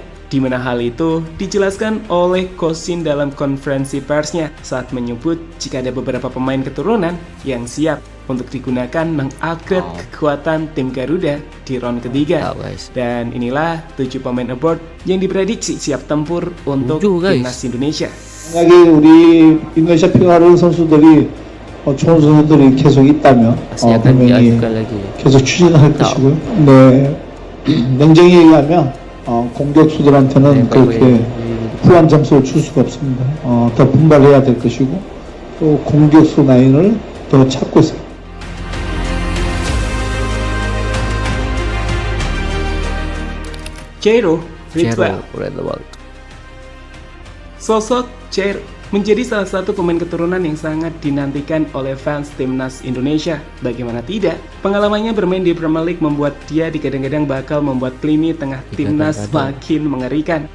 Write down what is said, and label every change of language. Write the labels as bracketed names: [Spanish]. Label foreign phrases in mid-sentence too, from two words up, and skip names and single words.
[Indonesian] Di mana hal itu dijelaskan oleh Coach Shin dalam konferensi persnya saat menyebut jika ada beberapa pemain keturunan yang siap untuk digunakan mengupgrade kekuatan tim Garuda di round ketiga. Dan inilah 7 pemain aboard yang diprediksi siap tempur untuk timnas Indonesia. [Korean] 만약에 우리 인도네시아 피가르 선수들이 좋은 선수들이 계속 있다면 분명히 계속 추진할 것이고요. 네, 냉정히 얘기하면 공격수들한테는 그렇게 후한 점수를 줄 수가 없습니다. 더 분발해야 될 것이고 또 공격수 라인을 더 찾고 있습니다. [Indonesian] Jairo Ridwell. Sosok Jairo menjadi salah satu pemain keturunan yang sangat dinantikan oleh fans timnas Indonesia. Bagaimana tidak, pengalamannya bermain di Premier League membuat dia digadang-gadang bakal membuat lini tengah timnas makin mengerikan.